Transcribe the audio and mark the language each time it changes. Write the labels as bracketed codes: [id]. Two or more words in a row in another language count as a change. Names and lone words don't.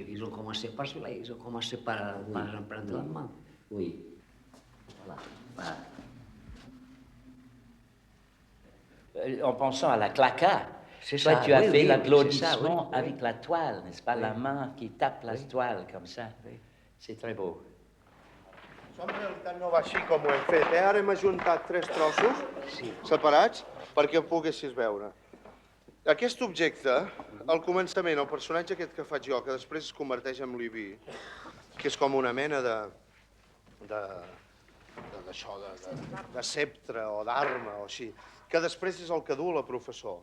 [fr] Ils ont commencé par cela, ils ont commencé par emprunter la main. Oui. Voilà. En pensant à la claca, toi, tu as fait l'applaudissement avec la toile, n'est-ce pas? La main qui tape la toile comme ça. C'est très beau. [ca] Això en realitat no va així com ho hem fet. Ara hem ajuntat 3 trossos separats perquè ho poguessis veure. Aquest objecte, al començament, el personatge aquest que faig jo, que després es converteix en Liví, que és com una mena de sceptre o d'arma o així, que després és el que du la professor.